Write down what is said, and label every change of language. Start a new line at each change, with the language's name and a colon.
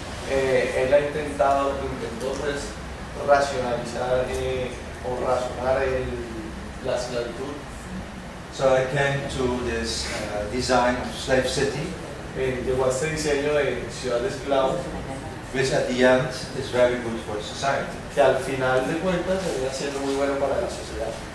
Spanish: Él ha intentado pues racionalizar o razonar la esclavitud.
English: So I came to this design of slave city.
Spanish: Llegó a este diseño de ciudad de esclavo.
English: Which at the end is very good for society.
Spanish: Que al final de cuentas sería siendo muy bueno para la sociedad.